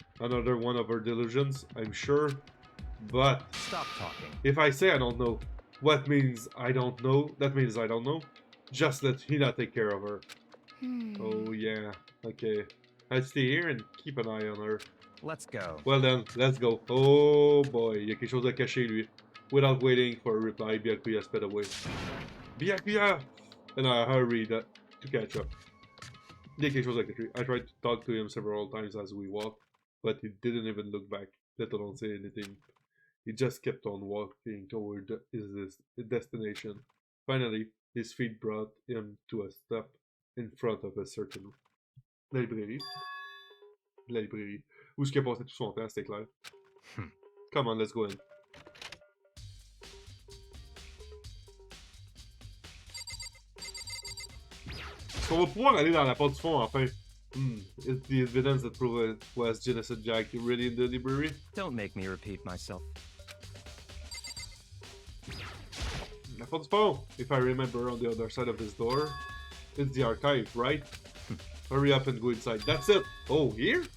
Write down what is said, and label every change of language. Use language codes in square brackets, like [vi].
[en] Another one of her delusions, I'm sure. But Stop talking. if I say I don't know, what means I don't know? That means I don't know. Just let Hina take care of her. Oh yeah, okay. I'll stay here and keep an eye on her. Let's go. Well then, let's go. Oh boy, [fr] il y a quelque chose à cacher lui. [en] Without waiting for a reply, Byakuya sped away. Byakuya! And I hurried to catch up. [fr] Il y a quelque chose à cacher. [en] I tried to talk to him several times as we walked, but he didn't even look back, let alone say anything. He just kept on walking toward his destination. Finally, his feet brought him to a stop in front of a certain librairie. [fr] Librairie. Où est-ce qu'il a passé tout son temps, c'était clair. [en] Come on, let's go in. [fr] Est-ce qu'on va pouvoir aller dans la porte du fond enfin? [en] Is the evidence that proved it was Genocide Jack really in the library? Don't make me repeat myself. [fr] La porte du fond! [en] If I remember, on the other side of this door, it's the archive, right? Hurry up and go inside. That's it! Oh, here?